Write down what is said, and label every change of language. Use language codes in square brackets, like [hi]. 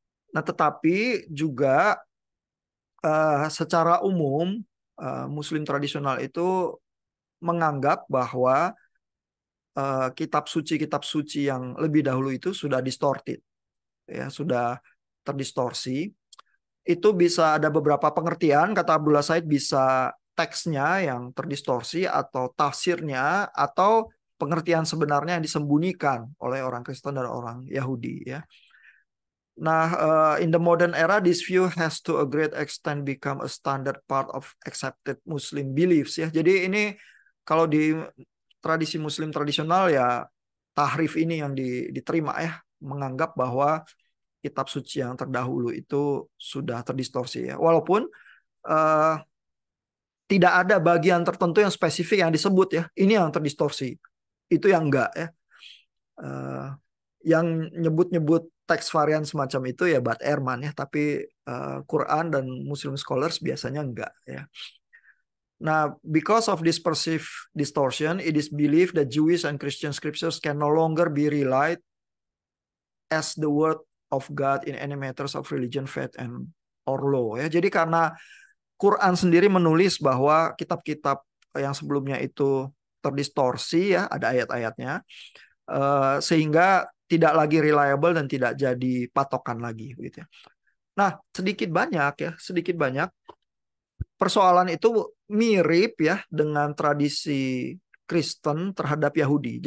[id] Nah, tetapi juga secara umum Muslim tradisional itu menganggap bahwa kitab suci yang lebih dahulu itu sudah distorted ya, sudah terdistorsi. Itu bisa ada beberapa pengertian, kata Abdullah Said, bisa teksnya yang terdistorsi atau tafsirnya atau pengertian sebenarnya yang disembunyikan oleh orang Kristen dan orang Yahudi ya. Nah, [en] in the modern era, this view has to a great extent become a standard part of accepted Muslim beliefs [id] ya. Jadi ini kalau di tradisi Muslim tradisional ya, tahrif ini yang diterima ya, menganggap bahwa kitab suci yang terdahulu itu sudah terdistorsi ya. Walaupun uh, tidak ada bagian tertentu yang spesifik yang disebut ya, ini yang terdistorsi, itu yang enggak ya. Uh, yang nyebut-nyebut teks varian semacam itu ya Bart Ehrman ya, tapi Quran dan Muslim scholars biasanya enggak ya. Nah, [en] because of this perceived distortion, it is believed that Jewish and Christian scriptures can no longer be relied as the word of God in any matters of religion, faith, and or law [id] ya. Jadi karena Quran sendiri menulis bahwa kitab-kitab yang sebelumnya itu terdistorsi ya, ada ayat-ayatnya, sehingga tidak lagi reliable dan tidak jadi patokan lagi gitu ya. Nah, sedikit banyak persoalan itu mirip ya dengan tradisi Kristen terhadap Yahudi.